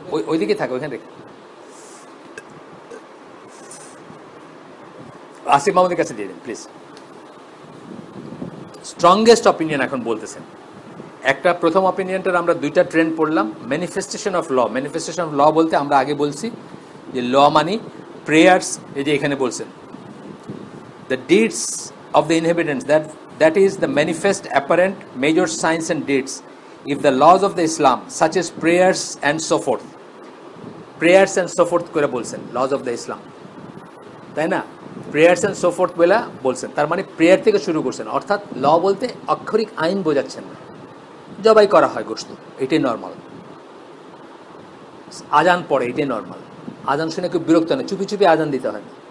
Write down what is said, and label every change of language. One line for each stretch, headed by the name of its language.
Bangla: ওইদিকে থাকে, ওইখানে রেখে। আসিফ মাহমুদের কাছে দিয়ে দিন প্লিজ। স্ট্রংগেস্ট অপিনিয়ন এখন বলতেছেন। একটা প্রথম অপিনিয়নটার আমরা দুইটা ট্রেন্ড পড়লাম।
English: manifestation of law, manifestation of law
Bangla: বলতে আমরা আগে বলছি যে ল মানি প্রেয়ার্স, এই যে এখানে বলছেন
English: the deeds of the inhabitants, that is the manifest apparent major signs and deeds if the laws of the Islam such as prayers and so forth, prayers and so forth
Bangla: করে বলছেন
English: laws of the Islam,
Bangla: তাই না?
English: prayers and so forth
Bangla: বলে বলছেন, তার মানে prayer থেকে শুরু করছেন, অর্থাৎ ল বলতে অক্ষরিক আইন বোঝাচ্ছেন না। জবাই করা হয় গোশত, এটাই নর্মাল। আজান পড়ে, এটাই নর্মাল। আজান শুনে কেউ বিরক্ত না, চুপি চুপি আজান দিতে হয় না।